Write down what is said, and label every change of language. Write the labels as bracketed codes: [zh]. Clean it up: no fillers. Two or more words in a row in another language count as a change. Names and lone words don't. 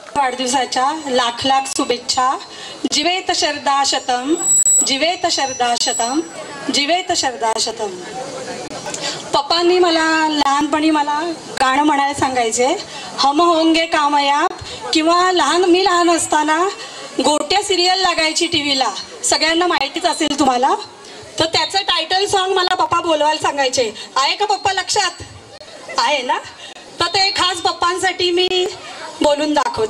[mr] वाढदिवसाच्या लाख लाख शुभेच्छा. [sa] जीवेत शरदा शतम, जीवेत शरदा शतम, जीवेत शरदा शतम. [mr] पप्पांनी मला लहानपणी गाणं म्हणायला सांगायचे. [hi] हम होंगे कामयाब, [mr] किंवा मी लहान असताना गोट्या सिरियल लागायची टी व्हीला, सगळ्यांना माहितीच असेल तुम्हाला. तर त्याचं [en] title song [mr] मला पप्पा बोलवायला सांगायचे. आहे का पप्पा लक्षात? आहे ना? तर ते खास पप्पांसाठी मी बोलून दाखवते.